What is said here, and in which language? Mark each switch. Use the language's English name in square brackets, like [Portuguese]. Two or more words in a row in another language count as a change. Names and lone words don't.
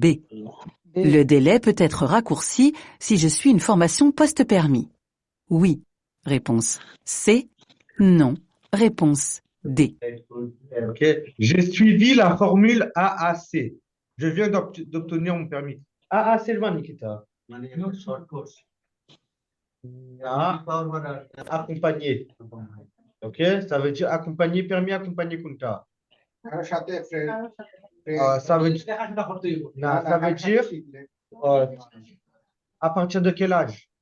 [French] Le délai peut être raccourci si je suis une formation post-permis. Oui. Réponse C. Non. Réponse D. Ok. J'ai suivi la formule AAC. Je viens d'obtenir mon permis. AAC le Nikita. [Bangla] মানে [English] short course [French] Accompagné. Ok. Ça veut dire accompagné, permis, accompagné Kunta. Ça veut dire, non, ça veut dire à partir de quel âge?